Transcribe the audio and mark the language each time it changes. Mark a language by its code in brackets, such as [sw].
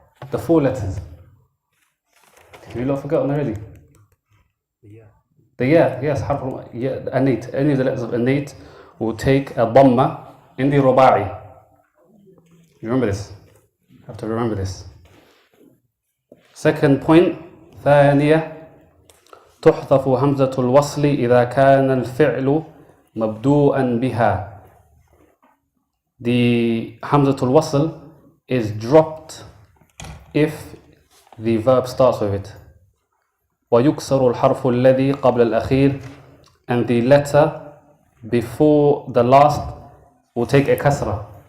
[en] The 4 letters. Have you not forgotten already? The ya, yes, an-8. Any of the letters of an-8 will take a dhamma in the ruba'i. You remember this? You have to remember this. Second point, [ar] ثانية تحذف همزة الوصل إذا كان الفعل مبدوءا بها. [en] The همزة الوصل is dropped if the verb starts with it. [ar] ويكسر الحرف الذي قبل الأخير, [en] and the letter before the last will take a kasra.